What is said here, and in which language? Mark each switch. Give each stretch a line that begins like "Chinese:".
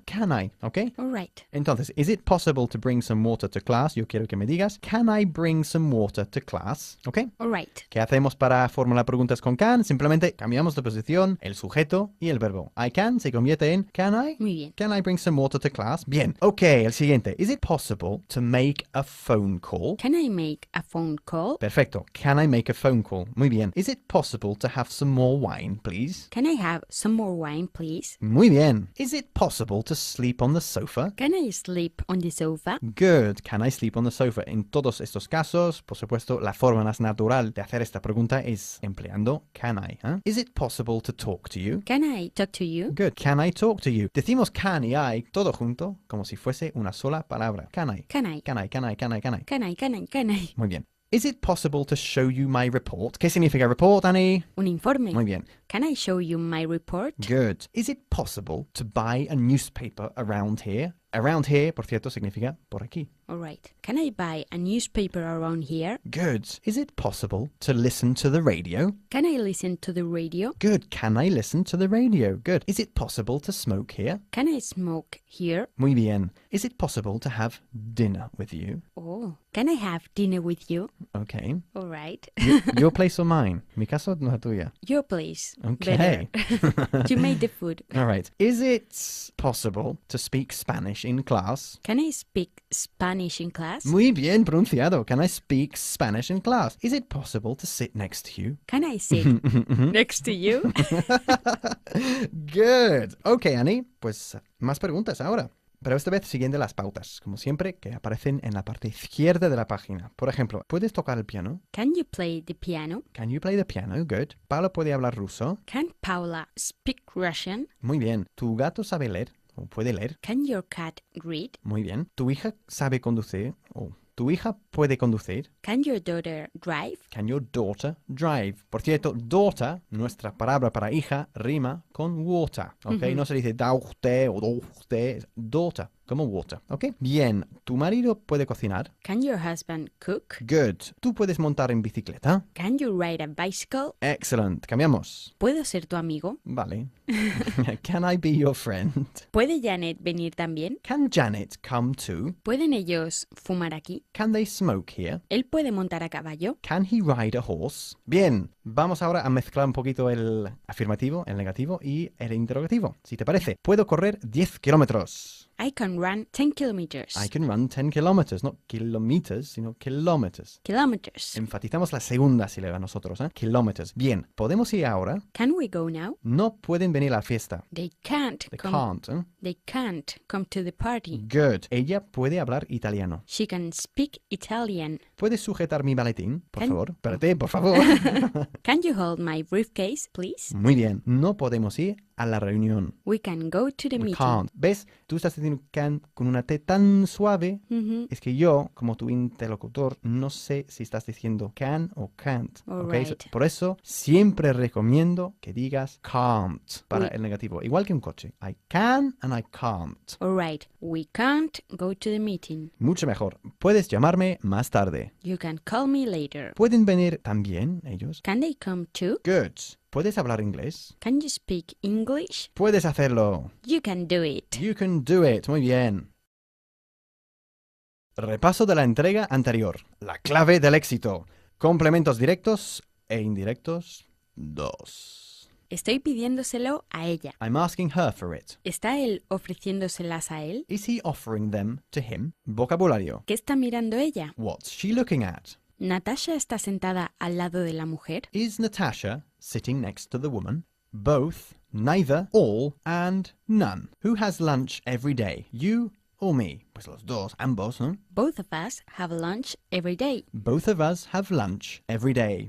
English: Can I? ¿Ok? All right.
Spanish: Entonces,
English: ¿is it possible to bring some water to class?
Spanish: Yo quiero que me digas
English: ¿can I bring some water to class? ¿Ok? All right.
Spanish: ¿Qué hacemos para formular preguntas con can? Simplemente cambiamos de posición, el sujeto y el verbo.
English: I can
Spanish: se convierte en
English: can I?
Spanish: Muy bien.
English: Can I bring some water to class?
Spanish: Bien.
English: Ok,
Spanish: el el siguiente.
English: Is it possible to make a phone call? Can I make a phone call?
Spanish: Perfecto.
English: Can I make a phone call?
Spanish: Muy bien.
English: Is it possible to have some more wine, please? Can I have some more wine, please?
Spanish: Muy bien.
English: Is it possible to sleep on the sofa? Can I sleep on the sofa? Good. Can I sleep on the sofa?
Spanish: En todos estos casos, por supuesto, la forma más natural de hacer esta pregunta es empleando
English: can I. Is it possible to talk to you? Can I talk to you? Good. Can I talk to you?
Spanish: Decimos can y I todo junto como si fuese una sola palabra.
English: Can I? Can I? Can I? Can I? Can I? Can I? Can I? Can I? Can I?
Spanish: Muy bien.
English: Is it possible to show you my report?
Spanish: ¿Qué significa report, Annie? Un informe. Muy bien.
English: Can I show you my report? Good. Is it possible to buy a newspaper around here? Around here,
Spanish: por cierto, significa por aquí.
English: All right. Can I buy a newspaper around here? Good. Is it possible to listen to the radio? Can I listen to the radio? Good. Can I listen to the radio? Good. Is it possible to smoke here? Can I smoke here?
Spanish: Muy bien.
English: Is it possible to have dinner with you? Oh, can I have dinner with you? Okay. All right. Your place or mine?
Spanish: Mi casa o la tuya?
English: Your place. Okay. Better. You made the food. All right. Is it possible to speak Spanish in class? Can I speak Spanish in class?
Spanish: Muy bien pronunciado.
English: Can I speak Spanish in class? Is it possible to sit next to you? Can I sit next to you? Good. Okay, Annie.
Spanish: Pues más preguntas ahora. Pero esta vez siguiendo las pautas, como siempre, que aparecen en la parte izquierda de la página. Por ejemplo, ¿puedes tocar el piano?
English: Can you play the piano? Can you play the piano? Good.
Spanish: ¿Paula puede hablar ruso?
English: Can Paula speak Russian?
Spanish: Muy bien. ¿Tu gato sabe leer? ¿O puede leer?
English: Can your cat read?
Spanish: Muy bien. ¿Tu hija sabe conducir? ¿O tu hija puede conducir?
English: Can your daughter drive? Can your daughter drive?
Spanish: Por cierto, daughter, nuestra palabra para hija, rima con water. ¿Ok? No se dice daughter o daughter, es daughter, como water. ¿Ok? Bien. ¿Tu marido puede cocinar?
English: Can your husband cook? Good.
Spanish: ¿Tú puedes montar en bicicleta?
English: Can you ride a bicycle? Excellent.
Spanish: Cambiamos. ¿Puedo ser tu amigo? Vale.
English: Can I be your friend?
Spanish: ¿Puede Janet venir también?
English: Can Janet come too?
Spanish: ¿Pueden ellos fumar aquí?
English: Can they smoke here?
Spanish: ¿Él puede montar a caballo?
English: Can he ride a horse?
Spanish: Bien, vamos ahora a mezclar un poquito el afirmativo, el negativo y el interrogativo. Si te parece, puedo correr 10 kilómetros.
English: I can run 10 kilometers. I can run 10 kilometers, no kilometers,
Spanish: sino kilómetros.
English: Kilometers.
Spanish: Enfatizamos la segunda sílaba nosotros, ¿eh? Kilómetros. Bien, ¿podemos ir ahora?
English: Can we go now?
Spanish: No pueden venir a la fiesta.
English: They can't They come. can't, ¿eh? They can't come to the party. Good.
Spanish: Ella puede hablar italiano.
English: She can speak Italian.
Spanish: ¿Puedes sujetar mi maletín, por
English: Can-
Spanish: favor? Espérate, por favor.
English: Can you hold my briefcase, please?
Spanish: Muy bien. No podemos ir a la reunión.
English: We can go to the We meeting. can't.
Spanish: ¿Ves? Tú estás diciendo can con una T tan suave. Mhm. Es que yo, como tu interlocutor, no sé si estás diciendo can o can't.
English: All ¿ok? right.
Spanish: Por eso, siempre recomiendo que digas can't para
English: We-
Spanish: el negativo. Igual que un coche.
English: I can and I can't. All right. We can't go to the meeting.
Spanish: Mucho mejor. Puedes llamarme más tarde.
English: You can call me later.
Spanish: ¿Pueden venir también ellos?
English: Can they come too? Good.
Spanish: ¿Puedes hablar inglés?
English: Can you speak English?
Spanish: Puedes hacerlo.
English: You can do it. You can do it.
Spanish: Muy bien. Repaso de la entrega anterior. La clave del éxito. Complementos directos e indirectos 2. Estoy pidiéndoselo a ella.
English: I'm asking her for it.
Spanish: ¿Está él ofreciéndoselas a él?
English: Is he offering them to him?
Spanish: Vocabulario. ¿Qué está mirando ella?
English: What's she looking at?
Spanish: ¿Natasha está sentada al lado de la mujer?
English: Is Natasha sitting next to the woman? Both, neither, all, and none. Who has lunch every day? You or me?
Spanish: Pues los dos, ambos, ¿no?
English: Both of us have lunch every day. Both of us have lunch every day.